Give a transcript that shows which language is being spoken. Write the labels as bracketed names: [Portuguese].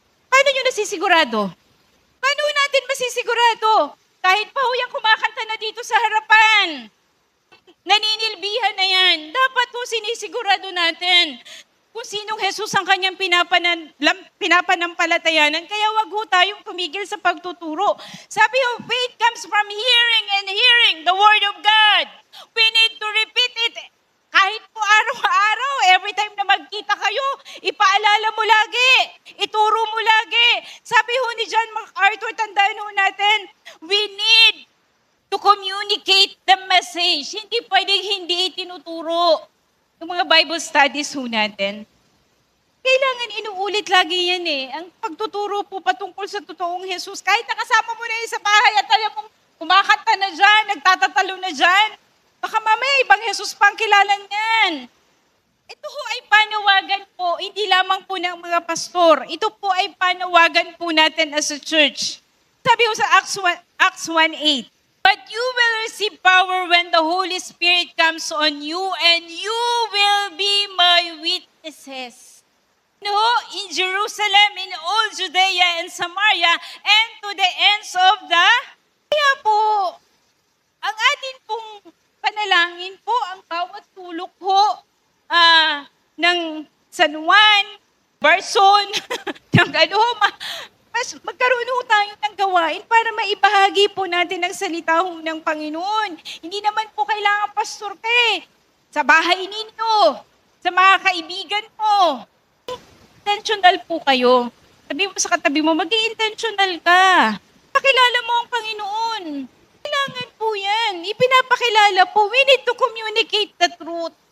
[Filipino] Paano nyo nasisigurado? Paano natin masisigurado? Kahit pa ho yung kumakanta na dito sa harapan. Naninilbihan na yan. Dapat po sinisigurado natin kung sinong Jesus ang kanyang pinapanampalatayanan. Kaya wag ho tayong tumigil sa pagtuturo. Sabi ho, [English] faith comes from hearing and hearing the word of God. We need to repeat it. [Filipino] Kahit po araw-araw, [English] every time [Filipino] na magkita kayo, ipaalala mo lagi, ituro mo lagi. Sabi ho ni John MacArthur, tandaan ho natin, [English] we need to communicate the message. [Filipino] Hindi pwedeng hindi itinuturo. Yung mga Bible studies ho natin, kailangan inuulit lagi yan eh. Ang pagtuturo po patungkol sa totoong Jesus, kahit nakasama mo na yun sa bahay at alam mong kumakanta na dyan, nagtatatalo na dyan, baka mamaya ibang Jesus pang kilala niyan. Ito ho ay panawagan po, hindi lamang po ng mga pastor. Ito po ay panawagan po natin [English] as a church. [Filipino] Sabi ho sa [English] Acts 1:8, but you will receive power when the Holy Spirit comes on you and you will be my witnesses witnesses. No, in Jerusalem, in all Judea and Samaria, and to the ends of the... [Filipino] Kaya po, ang atin pong panalangin po, ang bawat sulok po ng San Juan, Barson, ng mas magkaroon ho tayo ng gawain para maibahagi po natin ang salita ho ng Panginoon. Hindi naman po kailangan pastor ka sa bahay ninyo, sa mga kaibigan mo. Intentional po kayo. Sabi mo sa katabi mo, mag-intentional ka. Pakilala mo ang Panginoon. Kailangan po yan. Ipinapakilala po. [English] We need to communicate the truth.